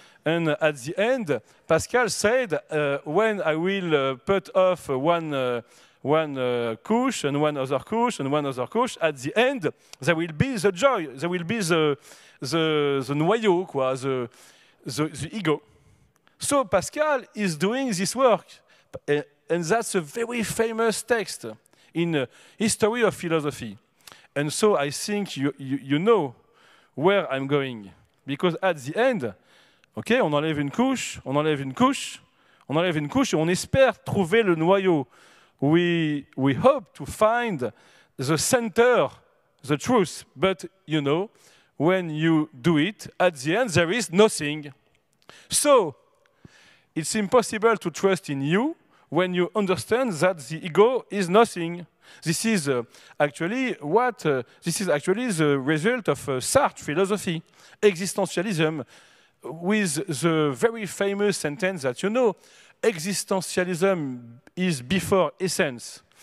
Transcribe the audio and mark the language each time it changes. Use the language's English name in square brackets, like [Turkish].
[English] And at the end, Pascal said, when I will put off one couche and one other couche and one other couche, at the end, there will be the joy, there will be the [French] noyau, quoi, [English] the ego. So Pascal is doing this work, and that's a very famous text in history of philosophy. And so I think you know where I'm going, because at the end, okay, [French] on enlève une couche, on enlève une couche, on enlève une couche, et on espère trouver le noyau. [English] We hope to find the center, the truth, but you know, when you do it, at the end there is nothing. So, it's impossible to trust in you when you understand that the ego is nothing. This is actually the result of Sartre philosophy, existentialism, with the very famous sentence that you know, existentialism is before essence.